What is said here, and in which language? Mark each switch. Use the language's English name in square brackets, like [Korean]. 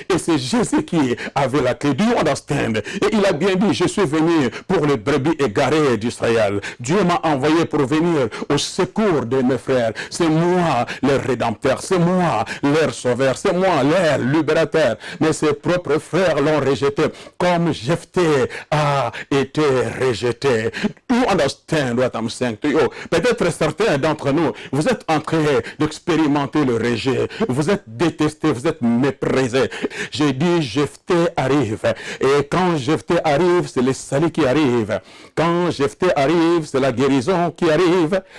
[French] Et c'est Jésus qui avait la clé. [English] Do you understand? [French] Et il a bien dit, je suis venu pour les brebis égarées d'Israël. Dieu m'a envoyé pour venir au secours de mes frères. C'est moi leur rédempteur, c'est moi leur sauveur, c'est moi leur libérateur. Mais ses propres frères l'ont rejeté, comme Jephthé a été rejeté. [English] You understand what I'm saying to you? [French] Peut-être certains d'entre nous, vous êtes en train d'expérimenter le rejet. Vous êtes détesté, vous êtes méprisé. J'ai dit, Jephthé arrive. Et quand Jephthé arrive, c'est le salut qui arrive. Quand Jephthé arrive, c'est la guérison qui arrive.